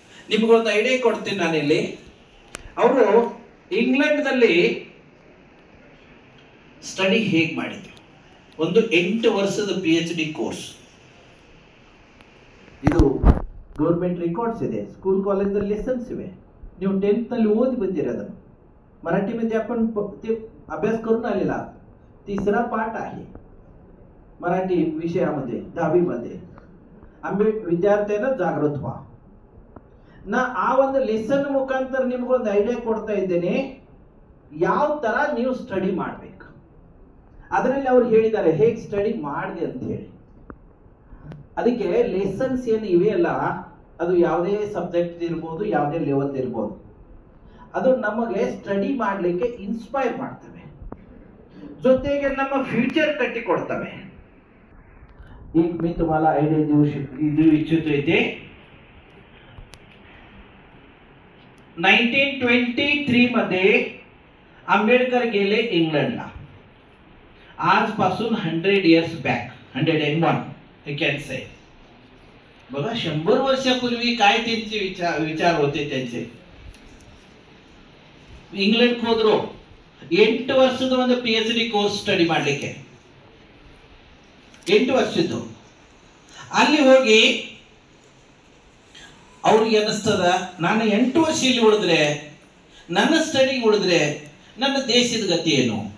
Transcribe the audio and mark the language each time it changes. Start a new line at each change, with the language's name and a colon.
Kannada: ನಿಮ್ಗೊಂದು ಐಡಿಯಾ ಕೊಡ್ತೀನಿ ನಾನಿಲ್ಲಿ. ಅವರು ಇಂಗ್ಲೆಂಡ್ದಲ್ಲಿ ಸ್ಟಡಿ ಹೇಗೆ ಮಾಡಿದ್ರು? ಒಂದು 8 ವರ್ಷದ PhD ಕೋರ್ಸ್. ಇದು ಗೌರ್ಮೆಂಟ್ ರೆಕಾರ್ಡ್ಸ್ ಇದೆ, ಸ್ಕೂಲ್ ಕಾಲೇಜಲ್ಲಿ ಲೆಸನ್ಸ್ ಇವೆ. ನೀವು 10th ನಲ್ಲಿ ಓದಿ ಬಂದಿರಿ ಅದನ್ನು.
Marathi: मराठी मध्ये आपण ते अभ्यास करून आलेला 3रा पाठ आहे मराठी विषयामध्ये 10वी मध्ये.
Kannada: ವಿದ್ಯಾರ್ಥಿಯನ್ನು ಜಾಗೃತ
Marathi: व्हा.
Kannada: ನಾ ಆ ಒಂದು ಲೆಸನ್ ಮುಖಾಂತರ ನಿಮ್ಗೊಂದು ಐಡಿಯಾ ಕೊಡ್ತಾ ಇದ್ದೇನೆ, ಯಾವ ತರ ನೀವು ಸ್ಟಡಿ ಮಾಡಬೇಕು. ಅದರಲ್ಲಿ ಅವ್ರು ಹೇಳಿದ್ದಾರೆ ಹೇಗೆ ಸ್ಟಡಿ ಮಾಡಿದೆ ಅಂತ ಹೇಳಿ. ಅದಕ್ಕೆ ಲೆಸನ್ಸ್ ಏನು ಇವೆಯಲ್ಲ, ಅದು ಯಾವುದೇ ಸಬ್ಜೆಕ್ಟ್ ಇರ್ಬೋದು, ಯಾವುದೇ ಲೆವೆಲ್ ಇರ್ಬೋದು, ಅದು ನಮಗೆ ಸ್ಟಡಿ ಮಾಡಲಿಕ್ಕೆ ಇನ್ಸ್ಪೈರ್ ಮಾಡ್ತವೆ, ಜೊತೆಗೆ ನಮ್ಮ ಫ್ಯೂಚರ್ ಕಟ್ಟಿ ಕೊಡ್ತವೆ.
Marathi: ಈಗ मी तुम्हाला आयडिया देऊ इच्छितो इथे. 1923 मध्ये आंबेडकर गेले इंग्लंडला. आजपासून
English: 100 years back, 101 I can say.
Marathi: बघा 100 वर्षापूर्वी काय त्यांचे विचार होते त्यांचे.
Kannada: ಇಂಗ್ಲೆಂಡ್ ಹೋದ್ರು, 8 ವರ್ಷದ ಒಂದು PhD ಕೋರ್ಸ್ ಸ್ಟಡಿ ಮಾಡಲಿಕ್ಕೆ. 8 ವರ್ಷದ್ದು. ಅಲ್ಲಿ ಹೋಗಿ ಅವ್ರಿಗೆ ಅನಿಸ್ತದ, ನಾನು 8 ವರ್ಷ ಇಲ್ಲಿ ಉಳಿದ್ರೆ, ನನ್ನ ಸ್ಟಡಿಗೆ ಉಳಿದ್ರೆ ನನ್ನ ದೇಶದ ಗತಿ ಏನು?